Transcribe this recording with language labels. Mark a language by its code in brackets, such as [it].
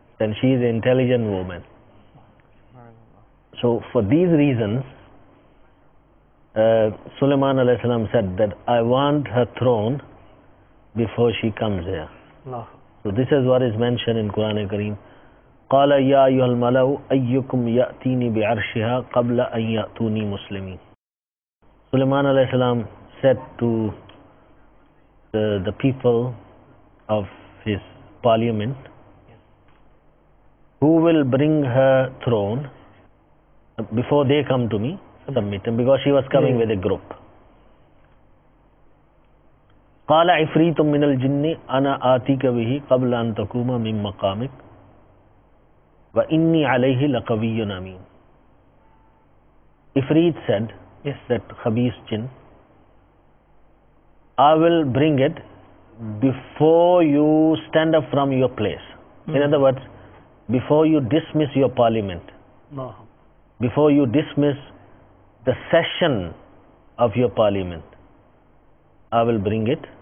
[en] Then she is an intelligent woman. So for these reasons, Sulaiman alayhi salam said that I want her throne before she comes here. Allah. So this is what is mentioned in Quran Kareem. [ar] قال يا أيها الملأ أيكم يأتيني بعرشها قبل أن يأتوني مسلمين. [en] Sulaiman alayhi salam said to the people of his parliament, who will bring her throne before they come to me, submit him, because she was coming with a group. [ar] قال عفريت من الجن أنا آتيك به قبل أن تقوم من مقامك وإني عليه لقوي أمين. [en] Ifrit said, yes, that Khabis jinn, I will bring it before you stand up from your place. In other words, before you dismiss your parliament, before you dismiss the session of your parliament, I will bring it